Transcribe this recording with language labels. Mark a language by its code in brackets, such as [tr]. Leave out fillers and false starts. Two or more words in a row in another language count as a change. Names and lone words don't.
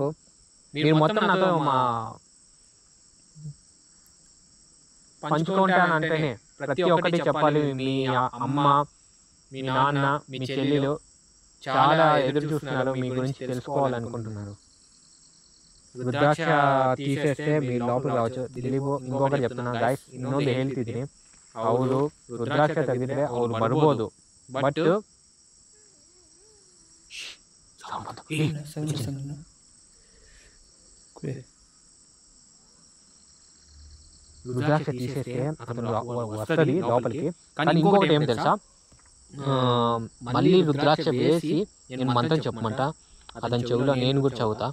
[te] మీరు మొత్తం నాతో పంచుకుంటానంటేనే ప్రతి ఒక్కటి చెప్పాలి. మీ అమ్మ, మీ నాన్న, మీ చెల్లెలు చాలా ఎదురు చూస్తున్నారు, మీ గురించి తెలుసుకోవాలనుకుంటున్నారు. ರುದ್ರಾಕ್ಷ తీసేస్తే మీరు లోపలికి రావచ్చు. [kn] ದಿಲೀಪ್ [te] ఇంకొకటి చెప్తున్నా [kn] ಗೈಸ್, ಇನ್ನೊಂದು ಹೇಳ್ತಿದ್ದೀನಿ. ಅವರು ರುದ್ರಾಕ್ಷ ತೆಗೆದಿದ್ರೆ ಅವ್ರು ಬರ್ಬೋದು, ಬಟ್ [te] రుద్రాక్ష తీసేస్తే అతను వస్తుంది లోపలికి. కానీ ఇంకొకటి ఏం తెలుసా, మళ్ళీ రుద్రాక్ష వేసి నేను మంత్రం చెప్పమంట అతని చెవిలో, నేను కూడా చదువుతా.